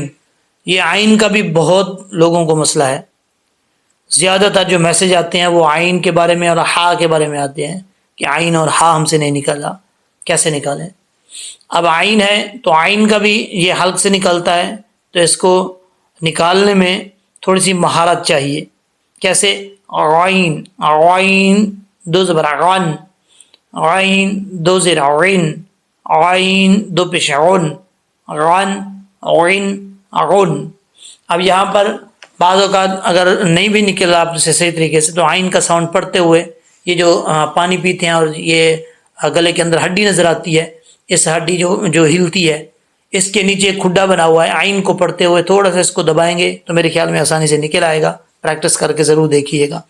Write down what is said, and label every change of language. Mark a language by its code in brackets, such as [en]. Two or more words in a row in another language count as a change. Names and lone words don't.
[ur] یہ عین کا بھی بہت لوگوں کو مسئلہ ہے، زیادہ تر جو میسج آتے ہیں وہ عین کے بارے میں اور ہا کے بارے میں آتے ہیں کہ عین اور ہا ہم سے نہیں نکلا، کیسے نکالیں؟ اب عین ہے تو عین کا بھی یہ حلق سے نکلتا ہے، تو اس کو نکالنے میں تھوڑی سی مہارت چاہیے۔ کیسے؟ عین، عین دو زبر غن، عین دو زیر عین، عین دو پیش عن، غن عین غن۔ اب یہاں پر بعض اوقات اگر نہیں بھی نکل آپ سے صحیح طریقے سے، تو عین کا ساؤنڈ پڑھتے ہوئے یہ جو پانی پیتے ہیں اور یہ گلے کے اندر ہڈی نظر آتی ہے، اس ہڈی جو ہلتی ہے، اس کے نیچے ایک کھڈا بنا ہوا ہے، عین کو پڑھتے ہوئے تھوڑا سا اس کو دبائیں گے تو میرے خیال میں آسانی سے نکل آئے گا، پریکٹس کر کے ضرور دیکھیے گا۔